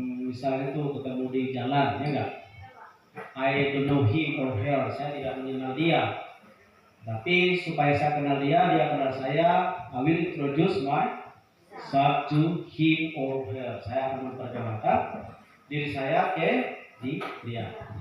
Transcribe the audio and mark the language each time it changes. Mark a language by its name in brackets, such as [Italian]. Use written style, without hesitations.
[Indonesian] Misalnya itu ketemu di jalan, ya enggak? [English] I don't know him or her, [Indonesian] saya tidak mengenal dia. Tapi supaya saya kenal dia, dia kenal saya, [English] I will introduce myself to him or her. [Indonesian] Saya akan memperkenalkan diri saya ke dia.